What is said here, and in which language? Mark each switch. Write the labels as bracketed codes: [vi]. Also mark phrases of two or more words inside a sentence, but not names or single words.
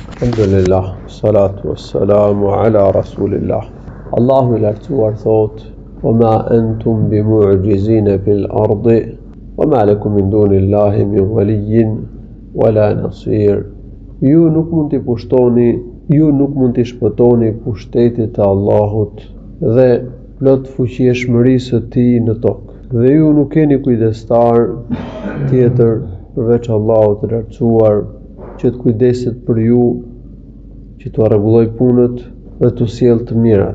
[ar] الحمد لله، الصلاة والسلام على رسول الله. [sq] Allahu I lartësuar thot: [ar] "وما أنتم بمعجزين في الأرض وما لكم من دون الله من ولي ولا نصير." [sq] Ju nuk mund t'i shpëtoni pushtetit të Allahut dhe plot fuqieshmërisë së Tij në tokë. Dhe ju nuk keni kujdestar tjetër përveç Allahut të lartësuar që të kujdeset për ju, që t'u rregulloj punët dhe t'u sjellë të mirat.